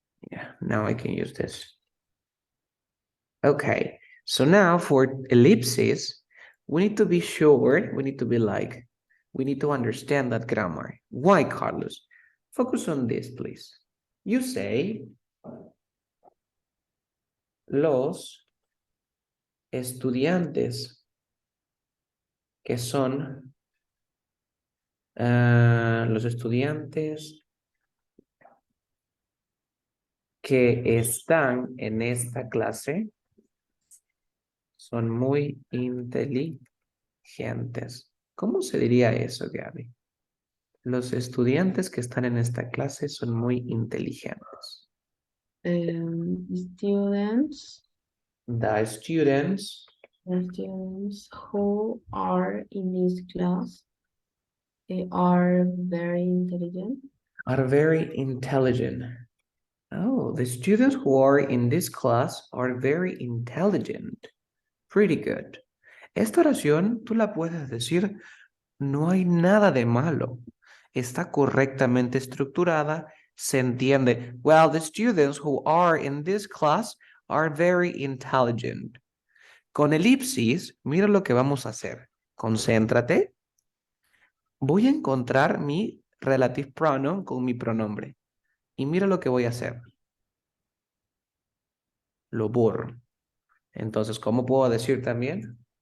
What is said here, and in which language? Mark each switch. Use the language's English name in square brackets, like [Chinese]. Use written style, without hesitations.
[English] Yeah, now I can use this. Okay, so now for ellipses, We need to be sure, we need to be like, we need to understand that grammar. Why, Carlos? Focus on this, please. You say, [Spanish] los estudiantes que son, los estudiantes que están en esta clase son muy inteligentes. ¿Cómo se diría eso, Gaby? Los estudiantes que están en esta clase son muy inteligentes. [English] Students, The students the students who are in this class, they are very intelligent. are very intelligent. Oh, the students who are in this class are very intelligent. Pretty good. [Spanish] Esta oración tú la puedes decir, no hay nada de malo. Está correctamente estructurada, se entiende. [English] Well, the students who are in this class are very intelligent. [Spanish] Con elipsis, mira lo que vamos a hacer. Concéntrate. Voy a encontrar mi relative pronoun con mi pronombre. Y mira lo que voy a hacer. Lo borro. Entonces, ¿cómo puedo decir también?